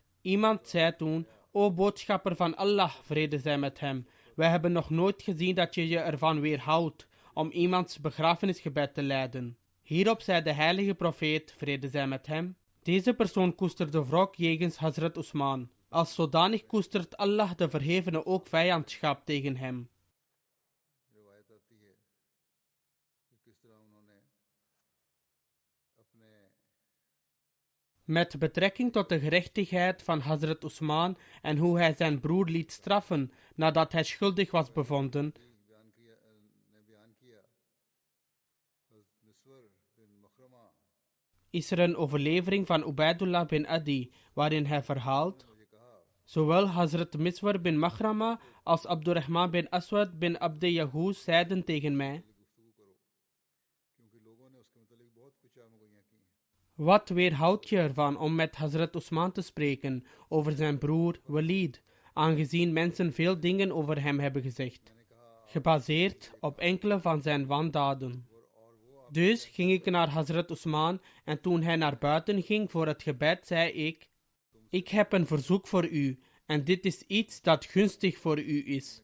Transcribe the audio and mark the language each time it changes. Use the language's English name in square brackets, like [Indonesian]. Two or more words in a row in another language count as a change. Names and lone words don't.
[Dutch] Iemand zei toen: o boodschapper van Allah, vrede zij met hem, wij hebben nog nooit gezien dat je je ervan weerhoudt om iemands begrafenisgebed te leiden. Hierop zei de heilige profeet, vrede zij met hem: Deze persoon koesterde wrok jegens Hazrat Usman. Als zodanig koestert Allah de Verhevene ook vijandschap tegen hem. [Urdu] روایت آتی ہے کہ کس طرح انہوں نے اپنے [Dutch] Met betrekking tot de gerechtigheid van Hazrat Usman en hoe hij zijn broer liet straffen nadat hij schuldig was bevonden, [Urdu] بیان کیا مسور بن مخرمہ [Dutch] is er een overlevering van Ubaidullah bin Adi, waarin hij verhaalt: zowel Hazrat Miswar bin Makhrama als Abdurrahman bin Aswad bin Abde Yahuz zeiden tegen mij: [Urdu] کیونکہ لوگوں نے اس کے متعلق بہت کچھ عام گوئیاں کی [Dutch] wat weerhoudt je ervan om met Hazrat Usman te spreken over zijn broer Walid, aangezien mensen veel dingen over hem hebben gezegd, gebaseerd op enkele van zijn wandaden. Dus ging ik naar Hazrat Usman en toen hij naar buiten ging voor het gebed, zei ik: ik heb een verzoek voor u en dit is iets dat gunstig voor u is.